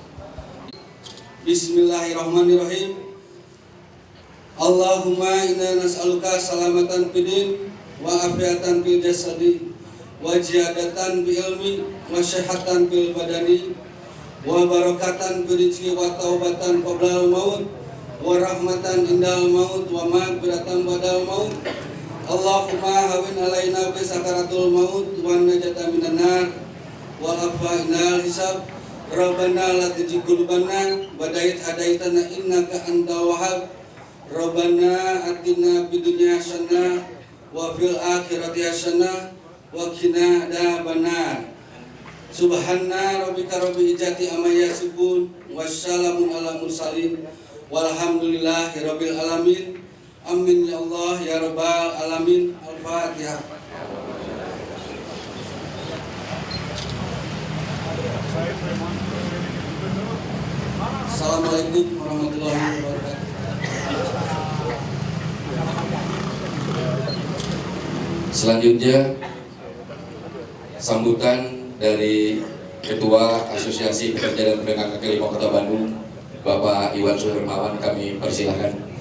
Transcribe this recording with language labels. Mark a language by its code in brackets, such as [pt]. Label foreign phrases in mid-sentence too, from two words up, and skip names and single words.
[ar] بسم الله الرحمن الرحيم. اللهم إنا نسألك سلامة في الدين وعافية في الجسد وزيادة في العلم وصحة في البدن وبركة في الرزق وتوبة قبل الموت ورحمة عند الموت ومغفرة بعد الموت. اللهم هون علينا في سكرات الموت والنجاة من النار والعفو عند الحساب. ربنا لا تزغ قلوبنا بعد إذ هديتنا إنك أنت الوهاب. ربنا آتنا في الدنيا حسنة وفي الآخرة حسنة وقنا عذاب النار. سبحان ربك رب العزة عما يصفون وسلام على المرسلين والحمد لله رب العالمين. آمين يا الله يا رب العالمين. Al-Fatihah. السلام عليكم ورحمة الله وبركاته. [id] Selanjutnya sambutan dari Ketua Asosiasi Pekerja dan Pedagang kaki lima Kota Bandung, Bapak Iwan Suhermawan, kami persilahkan.